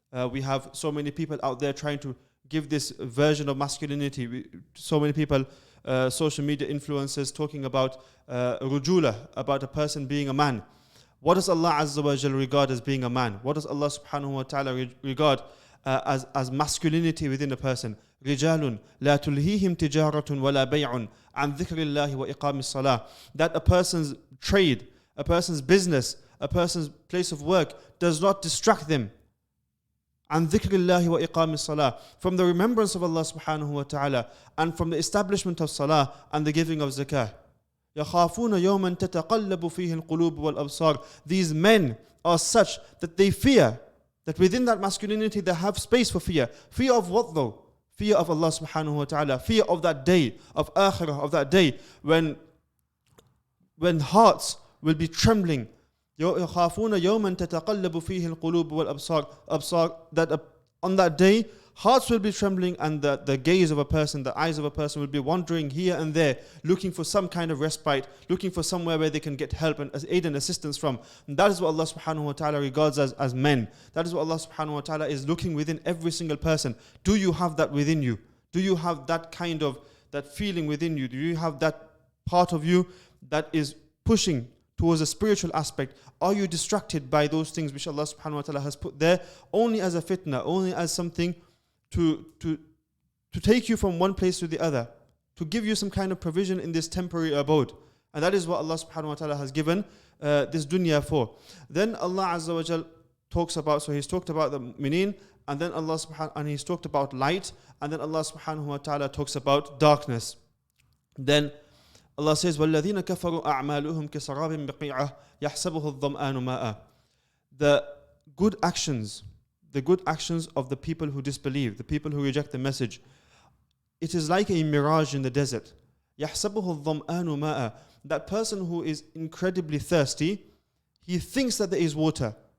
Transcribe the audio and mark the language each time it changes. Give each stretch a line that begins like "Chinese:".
English: We have so many people out there trying to give this version of masculinity. So many people, social media influencers, talking about rujula, about a person being a man. What does Allah azza wa jal regard as being a man? What does Allah subhanahu wa ta'ala regard as masculinity within a person?
Arabic: رجال لا تلهيهم تجارة ولا بيع عن ذكر الله وإقام الصلاة.
English: That a person's trade, a person's business, a person's place of work does not distract them
Arabic: عن ذكر الله وإقام الصلاة,
English: from the remembrance of Allah subhanahu wa ta'ala, and from the establishment of salah and the giving of zakah.
Arabic: يخافون يوما تتقلب فيه القلوب والأبصار.
English: These men are such that they fear, that within that masculinity they have space for fear. Fear of what though? Fear of Allah subhanahu wa ta'ala. Fear of that day, of akhirah, of that day when hearts will be trembling.
Arabic: يخافون يوما تتقلب فيه القلوب والأبصار.
English: That on that day hearts will be trembling, and the gaze of a person, the eyes of a person will be wandering here and there, looking for some kind of respite, looking for somewhere where they can get help and aid and assistance from. And that is what Allah subhanahu wa ta'ala regards as men. That is what Allah subhanahu wa ta'ala is looking within every single person. Do you have that within you? Do you have that kind of, that feeling within you? Do you have that part of you that is pushing towards a spiritual aspect? Are you distracted by those things which Allah subhanahu wa ta'ala has put there only as a fitna, only as something to take you from one place to the other, to give you some kind of provision in this temporary abode? And that is what Allah subhanahu wa ta'ala has given this dunya for. Then Allah azza wa jal talks about, so He's talked about the mu'mineen, and then He's talked about light, and then Allah subhanahu wa ta'ala talks about darkness. Then Allah says,
Arabic: وَالَّذِينَ كَفَرُوا أَعْمَالُهُمْ كَسَرَابٍ بِقِيعَةٍ يَحْسَبُهُ الظَّمْآنُ مَاءً.
English: The good actions of the people who disbelieve, the people who reject the message, it is like a mirage in the desert.
Arabic: يَحْسَبُهُ الظَّمْآنُ مَاءً.
English: That person who is incredibly thirsty, he thinks that there is water.